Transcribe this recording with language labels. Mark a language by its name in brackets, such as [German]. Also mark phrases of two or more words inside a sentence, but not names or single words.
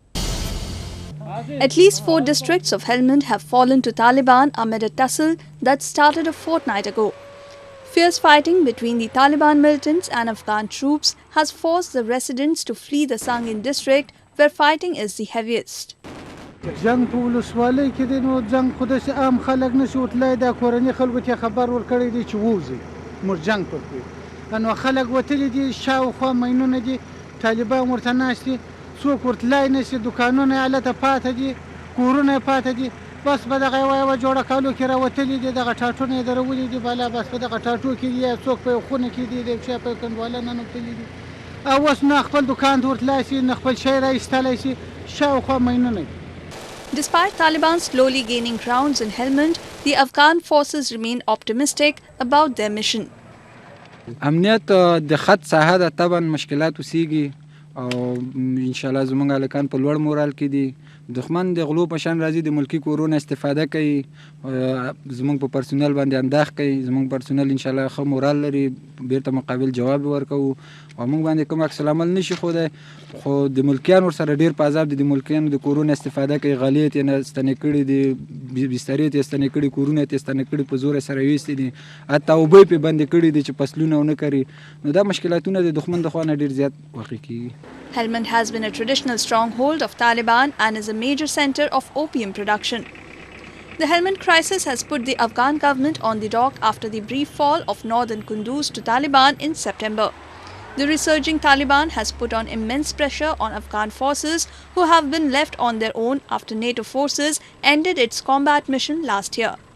[English] At least 4 districts of Helmand have fallen to Taliban amid a tussle that started a fortnight ago. Fierce fighting between the Taliban militants and Afghan troops has forced the residents to flee the Sangin district, where fighting is the heaviest. [Pashto] جنگ په ولسوالۍ کې دی نو جنگ خو داسې عام خلک نشي وتلی دا کورني خلکو ته خبر ورکړی دی چې ووځئ موږ جنگ پکوي نو خلک وتلي دي شاوخوا ماینونه دي طالبان ورته ناست دي څوک ورتلی نشي دوکانونه یې هلته پاته دي کورونه یې پاته دي بس په دغه یوه جوړه کالو کې راوتلي دي دغه ټاټونه یې درولي دي بالا بس په دغه ټاټو کې دي څوک په یو خونه کې دي د یو چا په کنډواله ننوتلي دي او اوس نه خپل دوکان ته ورتلی شي نه خپل شی راایستلی شي شاوخوا ماینونه دي. [English] Despite Taliban slowly gaining grounds in Helmand, the Afghan forces remain optimistic about their mission. [Pashto] امنیت د خط ساحه ده طبعا مشکلات وسیږي او [Arabic] ان شاء الله [Pashto] زموږ هلکان په لوړ مورال کې دي دښمن د غلو په شان راځي د ملکي کورونو استفاده کوي زموږ په پرسونل باندې انداخ کوي زموږ پرسونل [Arabic] ان شاء الله [Pashto] ښه مورال لري بیرته مقابل جواب ورکوو او موږ باندې کوم عکس العمل نشي ښودی خو د ملکیانو ورسره ډېر په عذاب دي د ملکیانو د کورونو استفاده کوي غالۍ یې ترېنه ستنې کړي دي بسترې یې ستنې کړي کورونه یې ستنې کړي په زور یې سره ویستې دي حتی اوبه یې پرې بندې کړي دي چې فصلونه ونه کري نو دا مشکلاتونه د دښمن د خوا نه ډېر زیات واقع کېږي. [English] Helmand has been a traditional stronghold of Taliban and is a major center of opium production. The Helmand crisis has put the Afghan government on the dock after the brief fall of northern Kunduz to Taliban in September. The resurging Taliban has put on immense pressure on Afghan forces who have been left on their own after NATO forces ended its combat mission last year.